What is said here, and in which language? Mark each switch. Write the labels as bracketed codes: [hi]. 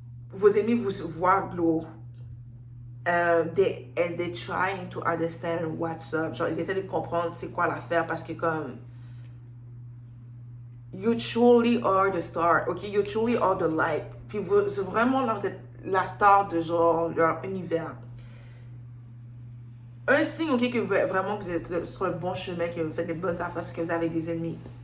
[fr] Vos ennemis vous voient glow. [en] They trying to understand what's up. [fr] Genre, ils essaient de comprendre c'est quoi l'affaire parce que comme [en] you truly are the star, [fr] ok? [en] You truly are the light. [fr] Puis vous vraiment là, vous êtes la star de genre leur univers. Un signe, ok, que vraiment que vous êtes sur le bon chemin, que vous faites des bonnes affaires, c'est que vous avez des ennemis.